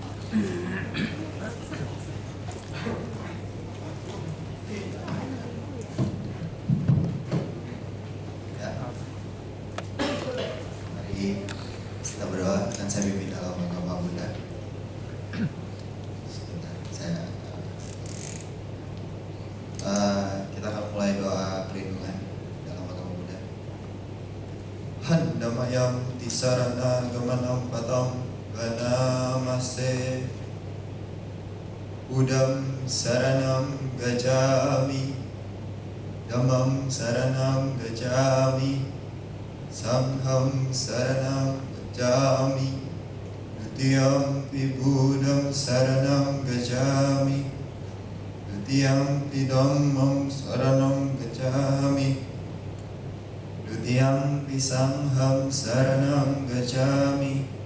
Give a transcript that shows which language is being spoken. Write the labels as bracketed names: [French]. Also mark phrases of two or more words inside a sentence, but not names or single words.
[Indonesian] Mari kita berdoa dan saya pimpin dalam agama Buddha. Sebentar, kita akan mulai doa perlindungan dalam agama Buddha. [Pali] Handamayam tisarana gamanam patam ganamase Udam saranam gajami Dhammam saranam gajami Sangham saranam gajami Dutiyampi Buddham saranam gajami Dutiyampi Dhammam saranam gajami Dutiyampi Sangham saranam gajami